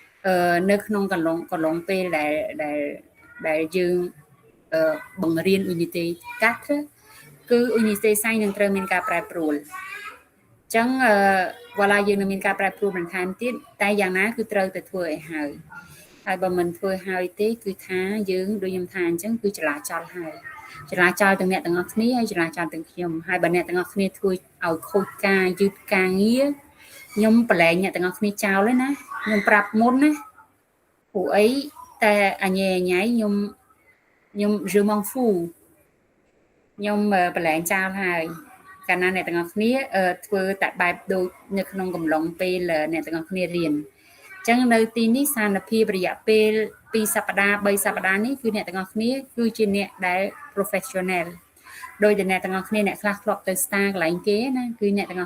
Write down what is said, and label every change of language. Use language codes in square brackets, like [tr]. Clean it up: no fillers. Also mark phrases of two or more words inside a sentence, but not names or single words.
[km] នៅក្នុងកន្លងពេលដែលយើងបង្រៀន Unity 4គឺ [en] Unity Science [km] នឹងត្រូវមានការប្រែប្រួលអញ្ចឹងវ៉ាឡាយើងនឹងមានការប្រែប្រួលបន្ថែមទៀតតែយ៉ាងណាគឺត្រូវតែធ្វើឲ្យហើយបើមិនធ្វើឲ្យទេគឺថាយើងដូចខ្ញុំថាអញ្ចឹងគឺចលាចលហើយចលាចលទាំងអ្នកទាំងអស់គ្នាហើយច លាចលទាំងខ្ញុំហើយបើអ្នកទាំងអស់គ្នាធ្វើឲ្យខូចការយឺតការងារខ្ញុំប្រឡែងអ្នកទាំងអស់គ្នាចោលហើយណាខ្ញុំប្រាប់មុនណាព្រោះអីតែអញញ៉ៃខ្ញុំ [fr] je m'en fous [km] ខ្ញុំប្រឡែងចោលហើយ កាលណាអ្នកទាំងអស់គ្នាធ្វើតែបែបដូចនៅក្នុងកំឡុងពេលអ្នកទាំងអស់គ្នារៀនអញ្ចឹងនៅទីនេះសានភាពរយៈពេល2សប្តាហ៍3សប្តា ហ៍នេះគឺអ្នកទាំងអស់គ្នាគឺជាអ្នកដែល professional ដោយតែអ្នកទាំងអស់គ្នាអ្នកខ្លះធ្លាប់ទៅ star កន្លែងគេណាគឺអ្នកទាំងអស់